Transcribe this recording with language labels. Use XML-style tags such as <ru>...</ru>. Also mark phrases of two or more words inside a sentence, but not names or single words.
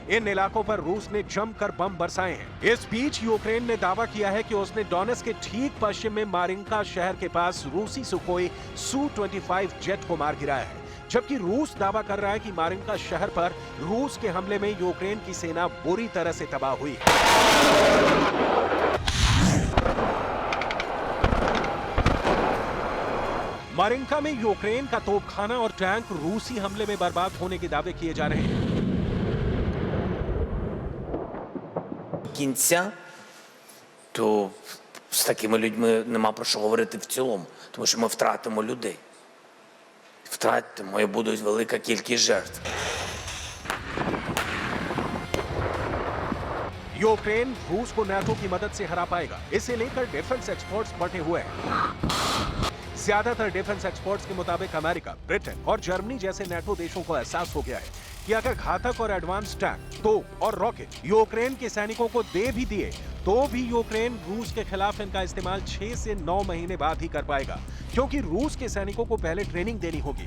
<hi>इन इलाकों पर रूस ने जमकर बम बरसाए हैं। इस बीच यूक्रेन ने दावा किया है कि उसने डोनेट्स्क के ठीक पश्चिम में मारिंका शहर के पास रूसी सुखोई Su-25 जेट को मार गिराया है, जबकि रूस दावा कर रहा है कि मारिंका शहर पर रूस के हमले में यूक्रेन की सेना बुरी तरह से तबाह हुई है। मारिंका में यूक्रेन का तोपखाना और टैंक रूसी हमले में बर्बाद होने के दावे किए जा रहे हैं।</hi> <uk>Кінця, то з такими людьми нема про що говорити в цілому, тому що ми втратимо людей. Втратимо і буде велика кількість жертв.</uk> <hi>यूक्रेन रूस को नाटो की मदद से हरा पाएगा, इसे लेकर</hi> <en>defense experts</en> <hi>बटे हुए हैं। ज्यादातर</hi> <en>defense experts</en> <hi>के मुताबिक अमेरिका, ब्रिटेन और जर्मनी जैसे नाटो देशों को एहसास हो गया है कि अगर घातक और</hi> <en>advance tank,</en> <hi>तोप और रॉकेट यूक्रेन के सैनिकों को दे भी दिए तो भी यूक्रेन रूस के खिलाफ इनका इस्तेमाल 6 से 9 महीने बाद ही कर पाएगा, क्योंकि रूस के सैनिकों को पहले ट्रेनिंग देनी होगी।</hi>